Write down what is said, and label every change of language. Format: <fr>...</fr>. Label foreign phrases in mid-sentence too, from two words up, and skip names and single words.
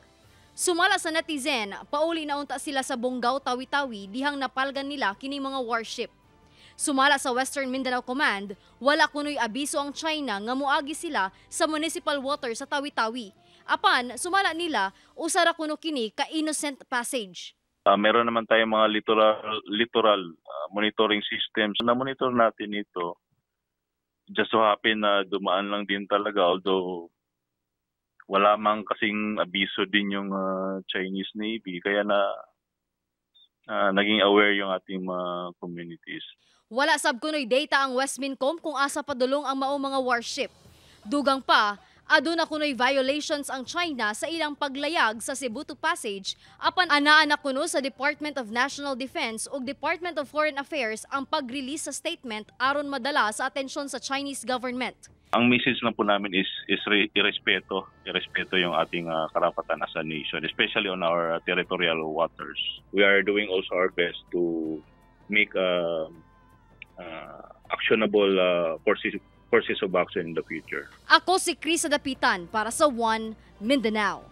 <ceb>Sumala sa netizen, pauli na unta sila sa Bonggao, Tawi-Tawi dihang napalgan nila kini mga warship. Sumala sa Western Mindanao Command, wala kunoy abiso ang China nga moagi sila sa municipal water sa Tawi-Tawi. Apan, sumala nila, usara kuno kini ka</ceb> <en>innocent passage.</en> <tl>Meron naman tayong mga</tl> <en>littoral monitoring systems.</en> <tl>Na-monitor natin ito.</tl> <en>Just so happen</en> <tl>na dumaan lang din talaga, although wala mang kasing abiso din yung Chinese Navy. Kaya naging aware yung ating mga communities.</tl> <ceb>Wala sab kunoy data ang Westmincom kung asa padulong ang maong mga warship. Dugang pa, aduna kunoy violations ang China sa ilang paglayag sa Cebu Passage apan anaa kuno sa Department of National Defense ug Department of Foreign Affairs ang pag-release sa statement aron madala sa atensyon sa</ceb> <en>Chinese government.</en> <tl>Ang message lang po namin is irespeto yung ating karapatan</tl> <en>as a nation, especially on our territorial waters. We are doing also our best to make actionable courses of action in the future.</en> <ceb>Ako si Krisa Dapitan para sa One Mindanao.</ceb>